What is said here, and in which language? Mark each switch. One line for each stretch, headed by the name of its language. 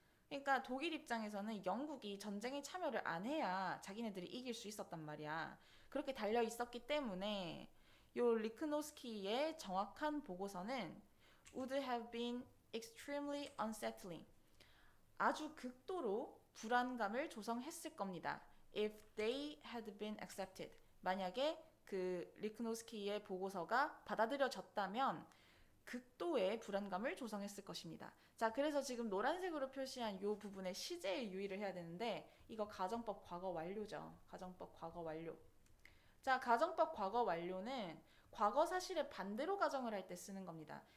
Korean: 그러니까 독일 입장에서는 영국이 전쟁에 참여를 안 해야 자기네들이 이길 수 있었단 말이야. 그렇게 달려 있었기 때문에 요 리크노스키의 정확한 보고서는
English: would have been extremely unsettling.
Korean: 아주 극도로 불안감을 조성했을 겁니다.
English: if they had been accepted.
Korean: 만약에 그 리크노스키의 보고서가 받아들여졌다면 극도의 불안감을 조성했을 것입니다. 자, 그래서 지금 노란색으로 표시한 이 부분에 시제에 유의를 해야 되는데 이거 가정법 과거 완료죠. 가정법 과거 완료. 자, 가정법 과거 완료는 과거 사실의 반대로 가정을 할 때 쓰는 겁니다.